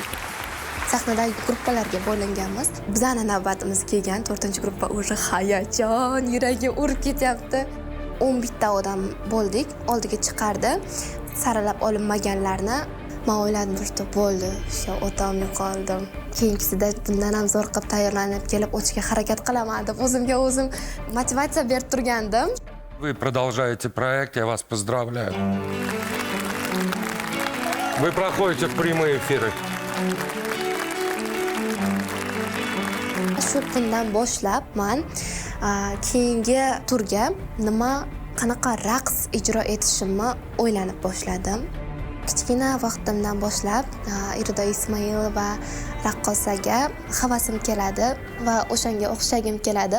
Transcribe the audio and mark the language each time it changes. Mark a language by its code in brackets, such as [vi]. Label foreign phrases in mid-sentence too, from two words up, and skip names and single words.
[uz] Sahnadagi gruppalarga bo'linganmiz. Bizning navbatimiz kelgan 4-gruppa уже hayajon, yuragim urib ketyapti. 11 ta odam bo'ldik, oldiga chiqardi. Saralab olinmaganlarni men o'yladim, turibdi, bo'ldi, o'sha otam yo'qoldim. Keyingisida bundan ham zo'r qilib tayyorlanib kelib o'tishga harakat qilaman deb o'zimga o'zim motivatsiya berib turgandim. [ru] Вы продолжаете проект, я вас поздравляю. Вы проходите в прямые эфиры. [uz] Shu kundan boshlab men keyingi turga qanaqa raqs ijro etishimni o'ylanib boshladim. Kichkina vaqtimdan boshlab Irida Ismoilova raqqosaga havasim keladi va o'shanga o'xshagim keladi.